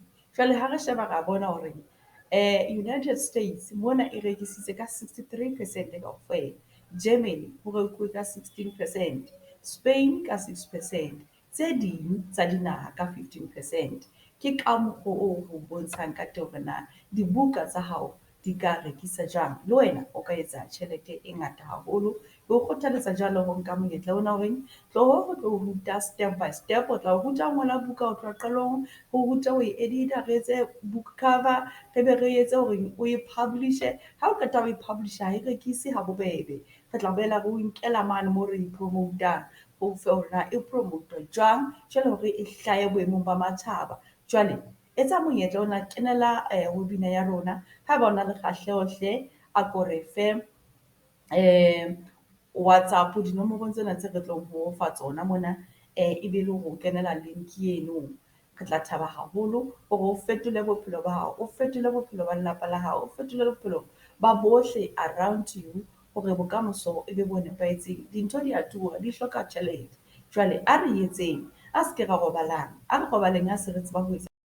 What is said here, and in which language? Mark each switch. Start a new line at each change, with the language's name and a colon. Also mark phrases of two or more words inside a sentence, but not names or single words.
Southern Sotho: Jwale ha re sheba ra bona hore United States mona e rekisitse ka 63% kaofela, Germany ho rekuwe ka 16%, Spain ka 6%, tse ding tsa dinaha ka 15%. Ke ka mokgwa oo ho bontshang ka teng hore na dibuka tsa hao di ka rekisa jwang, le wena o ka etsa tjhelete e ngata haholo. Ke o kgothaletsa jwalo ho nka monyetla ona horeng tlo ho ruta
English: step by step,
Southern Sotho: o tla o ruta ngola buka ho tloha qalong, ho ruta ho e edit-a, re etse book cover, re be re etse hore o e publish-e. Ha o qeta ho e publish-a ha e rekise ha bobebe, re tla boela re o nkela mane moo re e promote-ang, ho fe hore na e promote-a jwang jwale hore e hlahe boemong ba matjhaba. Jwale etsa monyetla ona, kenela webinar ya rona. Ha ba o na le kgahleho hle, a ko re fe WhatsApp dinomorong tsena tse re tlong ho fa tsona mona, e be le ho kenela link eno. Re tla thaba haholo hore o fetole bophelo ba hao, o fetole bophelo ba lelapa la hao, o fetole bophelo ba bohle
English: around you,
Southern Sotho: hore bokamoso e be bo nepahetseng. Dintho di a tura, di hloka tjhelete. Jwale a re etseng, a se ke ra robalang, a re robaleng ha se re tseba ho etsa